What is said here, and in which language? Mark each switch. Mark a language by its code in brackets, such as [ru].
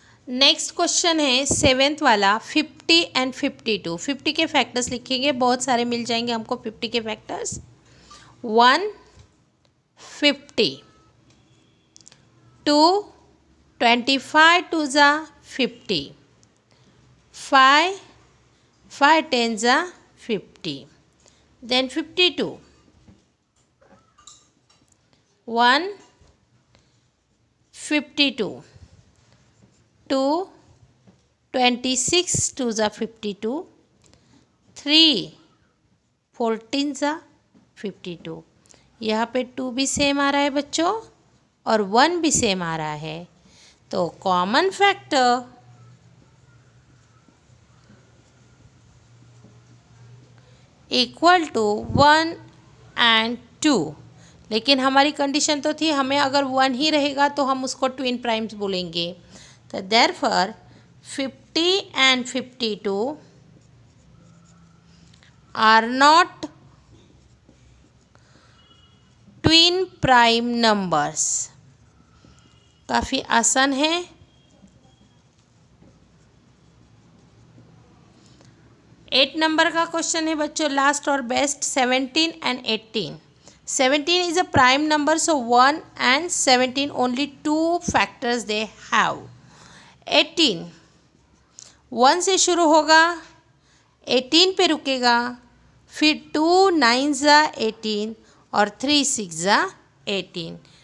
[hi] Next question है 7th वाला 50 and 52. 50 के फैक्टर्स लिखेंगे, बहुत सारे मिल जाएंगे हमको 50 के फैक्टर्स. 1 50, 2 25 2 ज़ा 50, 5 5 10 ज़ा 50, then 52, 1 52, 2 26 2 ज़ा 52, 3 14 ज़ा 52. यहाँ पे 2 भी सेम आ रहा है बच्चों और 1 भी सेम आ रहा है, तो [en] Common factor equal to 1 and 2. [hi] लेकिन हमारी कंडीशन तो थी हमें अगर 1 ही रहेगा तो हम उसको ट्विन प्राइम्स बोलेंगे. [en] तो therefore 50 and 52 are not twin prime numbers. [hi] काफ़ी आसान है. 8 नंबर का क्वेश्चन है बच्चों, लास्ट और best. [en] 17 and 18. 17 is a prime number, so 1 and 17 only 2 factors they have. [hi] 18 1 से शुरू होगा, 18 पे रुकेगा, फिर 2 9 ज़ा 18 और 3 6 ज़ा 18.